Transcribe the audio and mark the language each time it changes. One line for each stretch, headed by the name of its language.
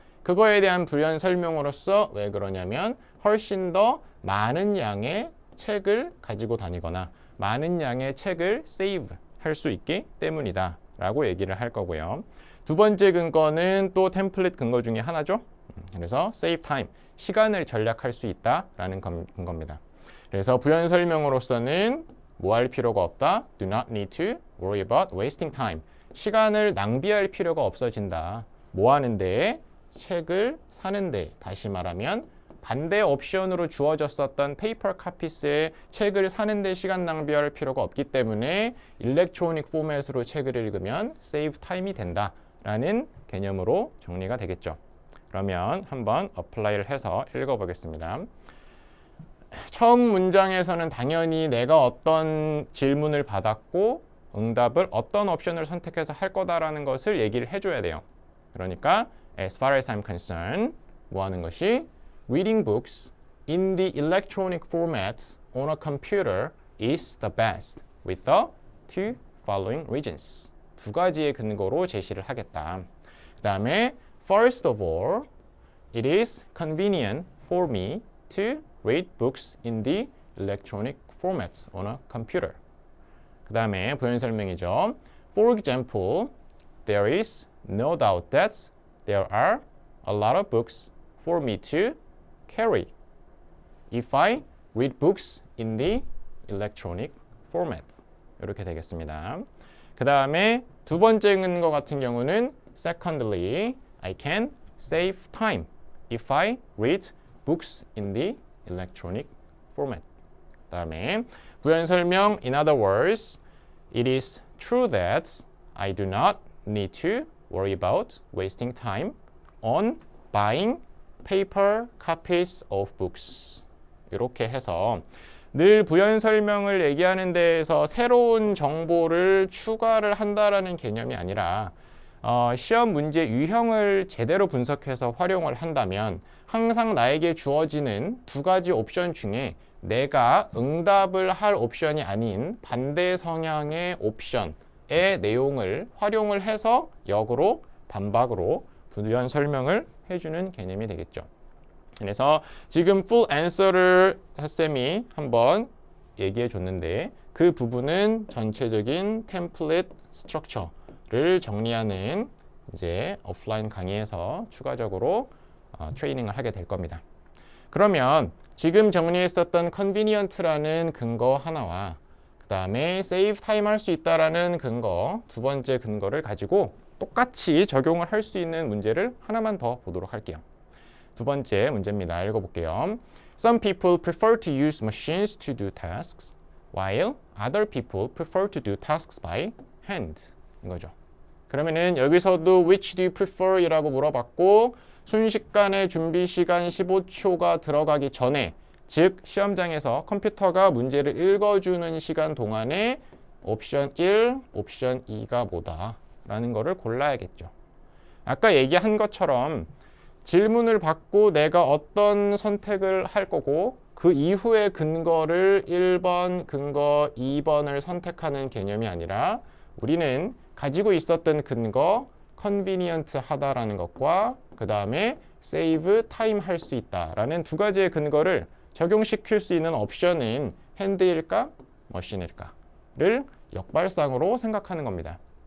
Korean: 그거에 대한 부연 설명으로서 왜 그러냐면 훨씬 더 많은 양의 책을 가지고 다니거나 많은 양의 책을 세이브 할 수 있기 때문이다 라고 얘기를 할 거고요. 두 번째 근거는 또 템플릿 근거 중에 하나죠. 그래서 save time, 시간을 절약할 수 있다라는 근거입니다. 그래서 부연 설명으로서는 뭐 할 필요가 없다.
English: Do not need to worry about wasting time.
Korean: 시간을 낭비할 필요가 없어진다. 뭐 하는데? 책을 사는데. 다시 말하면 반대 옵션으로 주어졌었던 페이퍼 카피스의 책을 사는데 시간 낭비할 필요가 없기 때문에 일렉트로닉 포맷으로 책을 읽으면 세이브 타임이 된다라는 개념으로 정리가 되겠죠. 그러면 한번 어플라이를 해서 읽어보겠습니다. 처음 문장에서는 당연히 내가 어떤 질문을 받았고 응답을 어떤 옵션을 선택해서 할 거다라는 것을 얘기를 해줘야 돼요. 그러니까
English: as far as I'm concerned
Korean: 뭐 하는 것이
English: reading books in the electronic format on a computer is the best with the two following reasons.
Korean: 두 가지의 근거로 제시를 하겠다. 그 다음에
English: first of all, it is convenient for me to read books in the electronic formats on a computer.
Korean: 그 다음에 부연 설명이죠.
English: For example, there is no doubt that there are a lot of books for me to carry if I read books in the electronic format.
Korean: 이렇게 되겠습니다. 그 다음에 두 번째 근거 같은 경우는
English: secondly, I can save time if I read books in the electronic format.
Korean: 그 다음에 부연 설명,
English: in other words, it is true that I do not need to worry about wasting time on buying paper copies of books.
Korean: 이렇게 해서 늘 부연 설명을 얘기하는 데에서 새로운 정보를 추가를 한다라는 개념이 아니라 시험 문제 유형을 제대로 분석해서 활용을 한다면 항상 나에게 주어지는 두 가지 옵션 중에 내가 응답을 할 옵션이 아닌 반대 성향의 옵션의 내용을 활용을 해서 역으로 반박으로 부연 설명을 해주는 개념이 되겠죠. 그래서 지금 full answer를 쌤이 한번 얘기해 줬는데 그 부분은 전체적인 템플릿 스트럭처를 정리하는 이제 오프라인 강의에서 추가적으로 트레이닝을 하게 될 겁니다. 그러면 지금 정리했었던 convenient라는 근거 하나와 그 다음에 save time 할 수 있다라는 근거 두 번째 근거를 가지고 똑같이 적용을 할 수 있는 문제를 하나만 더 보도록 할게요. 두 번째 문제입니다. 읽어볼게요.
English: Some people prefer to use machines to do tasks, while other people prefer to do tasks by hand.
Korean: 이거죠. 그러면은 여기서도
English: which do you prefer?
Korean: 이라고 물어봤고 순식간에 준비 시간 15초가 들어가기 전에 즉 시험장에서 컴퓨터가 문제를 읽어주는 시간 동안에 옵션 1, 옵션 2가 뭐다? 라는 거를 골라야겠죠. 아까 얘기한 것처럼 질문을 받고 내가 어떤 선택을 할 거고 그 이후의 근거를 1번, 근거 2번을 선택하는 개념이 아니라 우리는 가지고 있었던 근거 convenient 하다라는 것과 그 다음에 save time 할 수 있다라는 두 가지의 근거를 적용시킬 수 있는 옵션은 핸드일까, 머신일까를 역발상으로 생각하는 겁니다.